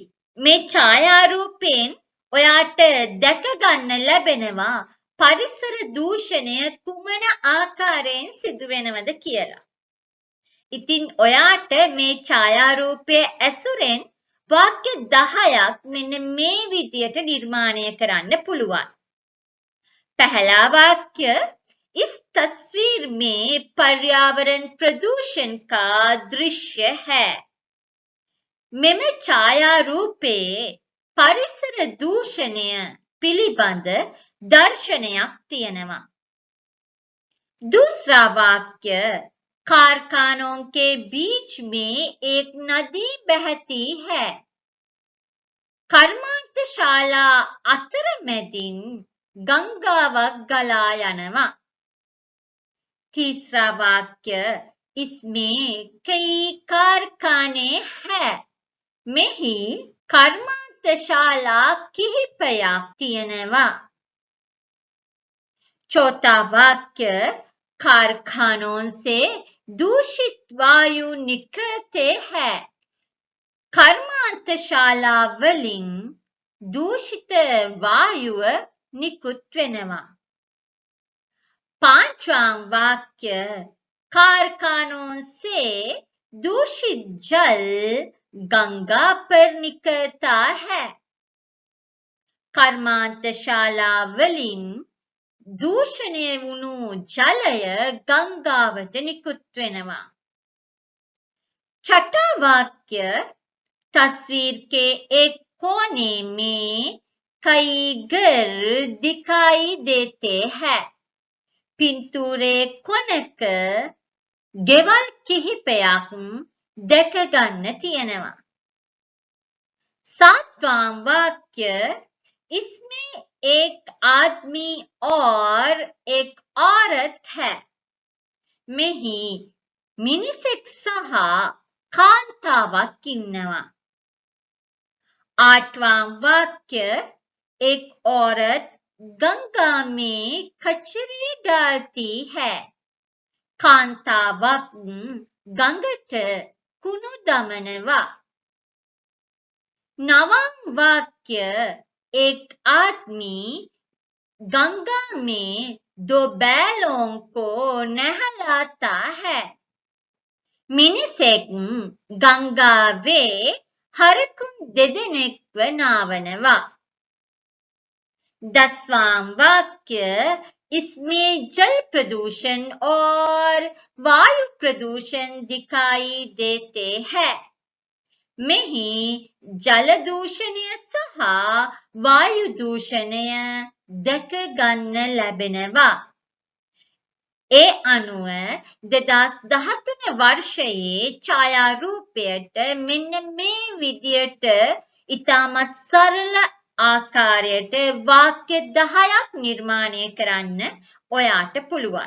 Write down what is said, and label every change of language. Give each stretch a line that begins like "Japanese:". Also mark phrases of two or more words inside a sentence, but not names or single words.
Sinhala: මේ ඡායාරූපයෙන් ඔයාට දැක ගන්න ලැබෙනවා පරිසර දූෂණය කුමන ආකාරයෙන් සිදුවෙනවද කියලා. ඉතින් ඔයාට මේ ඡායාරූපය ඇසුරෙන් वाक्य 10ක් මෙන්න මේ විදියට නිර්මාණය කරන්න පුළුවන්.
Hindi: पहला वाक्य इस तस्वीर में पर्यावरण प्रदूषण का दृश्य है.
Sinhala: මෙම ඡායාරූපයේ පරිසර දූෂණය පිළිබඳ දර්ශනයක් තියෙනවා.
Hindi: दूसरा वाक्य कारखानों के बीच में एक नदी बहती है.
Sinhala: කර්මාන්තශාලා අතරමැදින් ගංගාවක් ගලා යනවා.
Hindi: तीसरा वाक्य इसमें कई कारखाने हैं.
Sinhala: මෙහි කර්මාන්තශාලා කිහිපයක් තියෙනවා.
Hindi: चौथा वाक्य कारखानों से दूषित वायु निकलते हैं.
Sinhala: කර්මාන්තශාලා වලින් දූෂිත වායුව නිකුත් වෙනවා.
Hindi: पांचवा वाक्य कारखानों से दूषित जल गंगा पर निकलता है.
Sinhala: කර්මාන්තශාලා වලින් दूषණය වුණු ජලය ගංගාවට නිකුත් වෙනවා.
Hindi: छठा वाक्य तस्वीर के एक कोने में कई घर दिखाई देते हैं.
Sinhala: පින්තූරේ කොනක ගෙවල් කිහිපයක් දැක ගන්න තියෙනවා.
Hindi: सातवां वाक्य इसमें एक आदमी और एक औरत है.
Sinhala: මෙහි මිනිසෙක් සහ කාන්තාවක් ඉන්නවා.
Hindi: आठवां वाक्य एक औरत गंगा में कचरे डालती है.
Sinhala: කාන්තාවක් ගඟට කුණු දමනවා.
Hindi: नवां वाक्य एक आदमी गंगा में 2 बैलों को नहलाता है.
Sinhala: මිනිසෙක් ගංගාවේ हरकुन දෙදෙනෙක්ව නාවනවා.
Hindi: 10वां वाक्य इसमें जल प्रदूषण और वायु प्रदूषण दिखाई देते हैं.
Sinhala: මෙහි ජල දූෂණය සහ වායු දූෂණය දැක ගන්න ලැබෙනවා. ඒ අනුව 2013 වර්ෂයේ ඡායාරූපයට මෙන්න මේ විදියට ඉතාමත් සරල ආකාරයට වාක්‍ය 10ක් නිර්මාණය කරන්න ඔයාට පුළුවන්.